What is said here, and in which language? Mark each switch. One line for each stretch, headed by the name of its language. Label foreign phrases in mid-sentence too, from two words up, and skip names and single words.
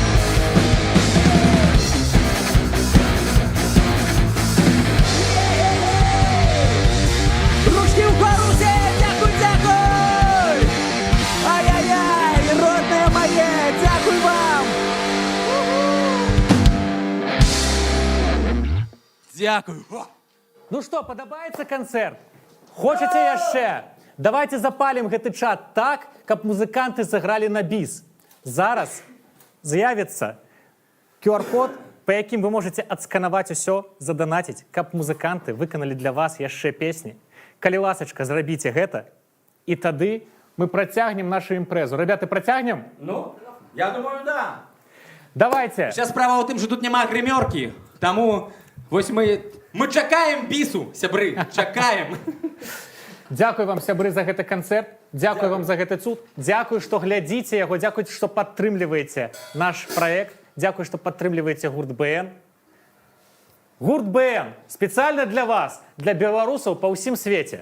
Ukrainian: Ручки вгору все, дякуй, дякуй! Ай-яй-яй, родне моє, дякуй вам! Дякую. Ну що, подобається концерт?
Belarusian: Хочете яшчэ? Давайте запалім гэты чат так, каб музыканты сыгралі на біс. Зараз з'явіцца QR-код, па якім вы можете адсканаваць усё, заданаціць, каб музыканты выканалі для вас яшчэ песні. Калі ласачка, зрабіце гэта, і тады мы працягнем нашу імпрэзу. Ребята, працягнем? Ну, я думаю, да. Давайте. Зараз справа ў тым,
Ukrainian: що тут няма гримерки, тому ось ми
Belarusian: чакаем бісу, сябры, чакаем. Дзякуй вам, сябры, за гэты канцэрт. Дзякуй вам за гэты цуд. Дзякуй, што глядзіце яго. Дзякуй, што падтрымліваеце наш праект. Дзякуй, што падтрымліваеце гурт БН. Гурт БН спецыяльна для вас, для беларусаў па ўсім свеце.